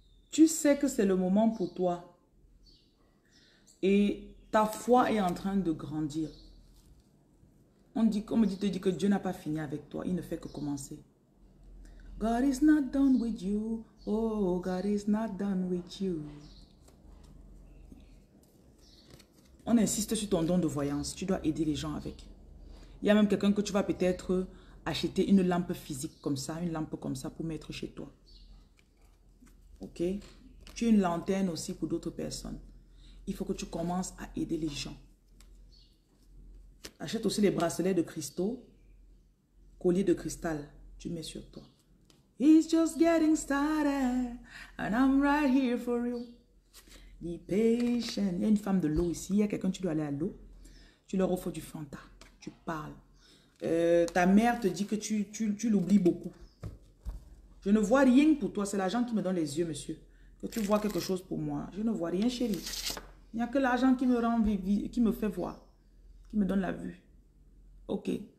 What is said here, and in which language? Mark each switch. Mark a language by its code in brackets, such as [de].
[fr] Tu sais que c'est le moment pour toi. Et ta foi est en train de grandir. On me dit que Dieu n'a pas fini avec toi. Il ne fait que commencer. [en] God is not done with you. Oh, God is not done with you. [fr] On insiste sur ton don de voyance. Tu dois aider les gens avec. Il y a même quelqu'un que tu vas peut-être acheter une lampe physique comme ça, une lampe comme ça pour mettre chez toi. Ok? Tu es une lanterne aussi pour d'autres personnes. Il faut que tu commences à aider les gens. Achète aussi les bracelets de cristaux, colliers de cristal. Tu mets sur toi. [en] It's just getting started and I'm right here for you. Be patient. [fr] Il y a une femme de l'eau ici. Il y a quelqu'un, tu dois aller à l'eau. Tu leur offres du Fanta. Tu parles. Ta mère te dit que tu l'oublies beaucoup. Je ne vois rien pour toi. C'est l'argent qui me donne les yeux, monsieur. Que tu vois quelque chose pour moi. Je ne vois rien, chérie. Il n'y a que l'argent qui me rend qui me fait voir. Qui me donne la vue. Ok.